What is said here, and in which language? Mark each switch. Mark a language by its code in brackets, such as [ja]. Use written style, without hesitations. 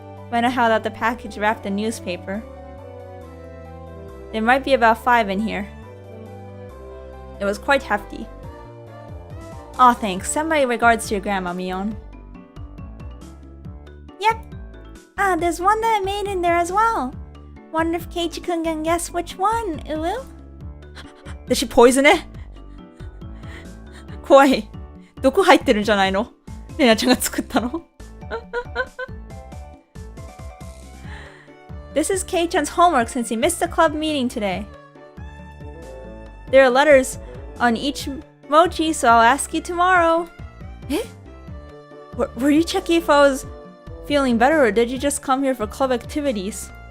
[en] Rena held out the package wrapped in newspaper. There might be about 5 in here. It was quite hefty. Aw, thanks. Send my regards to your grandma, Mion. Yep. There's one that I made in there as well. Wonder if Keiichi-kun can guess which one, ooh. Did she poison it? [ja] 怖い。毒入ってるんじゃないの？レナちゃんが作ったの [en] This is Kei-chan's homework since he missed the club meeting today. There are letters on each mochi, so I'll ask you tomorrow. Eh? Were you checking if I was feeling better, or did you just come here for club activities?